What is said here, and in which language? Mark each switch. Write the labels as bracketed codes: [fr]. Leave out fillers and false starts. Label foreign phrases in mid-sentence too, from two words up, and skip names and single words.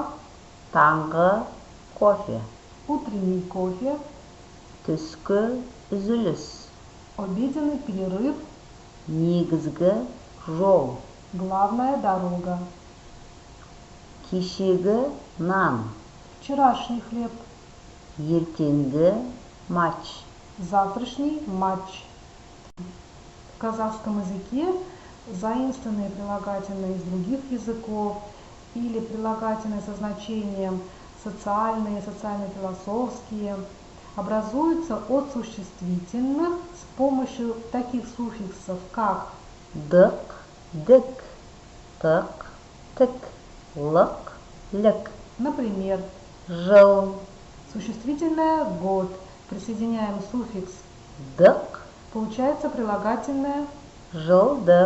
[kk] таңғы кофе, [ru] «утренний кофе», [kk] түскі үзіліс, [ru] «обеденный перерыв», [kk] негізгі жол, [ru] «главная дорога», [kk] кешегі нан, [ru] «вчерашний хлеб», [kk] ертеңгі матч. [ru] «завтрашний матч». В казахском языке заимствованные прилагательные из других языков или прилагательные со значением социальные, социально-философские образуются от существительных с помощью таких суффиксов, как Дық, дік, тық, тік, лық, лік. например, Жыл, существительное «год», присоединяем суффикс, дық, получается прилагательное жылдық,